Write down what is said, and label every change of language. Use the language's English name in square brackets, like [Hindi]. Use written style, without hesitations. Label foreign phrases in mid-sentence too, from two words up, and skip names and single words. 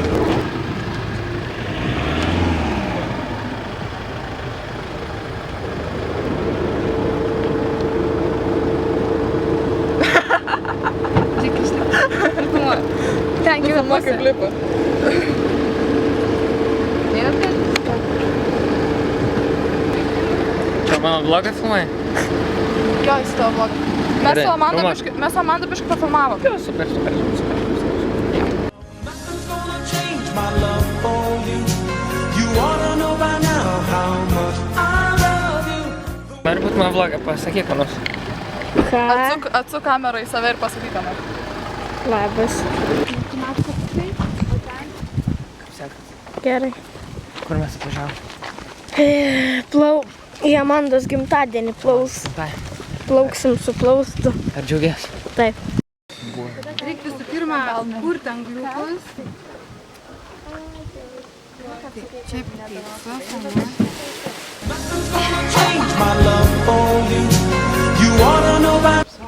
[Lithuanian] Tik išlik. Ten kita Mama kaip pusė. lipa. Čia mano vlogas filmuoja? Jo, jis tavo vlogą. Mes Gerai, su Amanda biškį pafilmavom. Jo, super. [English] Nothing's gonna change my love for you. You ought to know by now how much I love you. [Lithuanian] Nori būt mano vlogą, pasakyk ką nors. Ką? Atsuk kamerą į save ir pasakyk ką nors. Labas. Kaip sekas? Gerai. Kur mes atvažiavom? Į Amandos gimtadienį plauksim su plaustu. Ar džiaugies? Taip. Reikia visų pirma kurti angliukus. Čia pizza, [English] Nothing's gonna change my love for you. You ought to know by